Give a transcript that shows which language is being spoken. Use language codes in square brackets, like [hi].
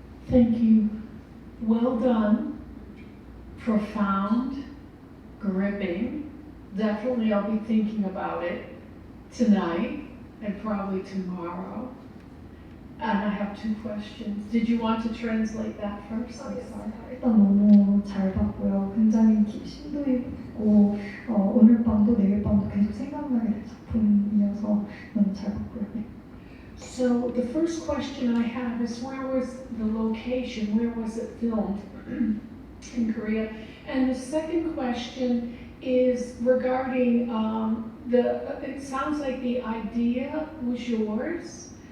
[en] Thank you. Well done. Profound. Gripping. Definitely I'll be thinking about it tonight and probably tomorrow. And I have 2 questions. Did you want to translate that first? I'm sorry. [ko] 일단 너무 잘 봤고요. 굉장히 심도 있고 오늘 밤도 내일 밤도 계속 생각나게 될 작품이어서 너무 잘 봤고요. 네. [en] So the first question I have is where was the location? Where was it filmed in Korea? And the second question is regarding it sounds like the idea was yours.